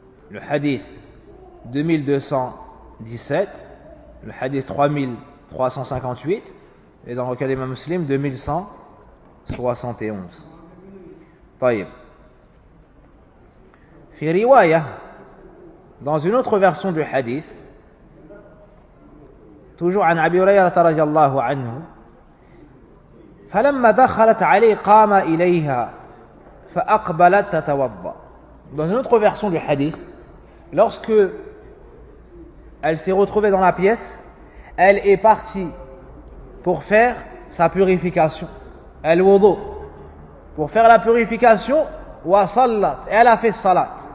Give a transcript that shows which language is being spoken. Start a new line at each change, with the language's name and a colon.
French: Le hadith 2217, le hadith 3358, et dans le cas des imams muslims 2171.
Arabic: طيب. في رواية,
French: dans une autre version du hadith, toujours
Arabic: عن أبي هريرة رضي الله عنه, فلما دخلت عليه قام إليها فأقبلت تتوضأ.
French: Dans une autre version du hadith, lorsque elle s'est retrouvée dans la pièce, elle est partie pour faire sa purification, al-wudu, pour faire la purification, wa sallat, et elle a fait salat.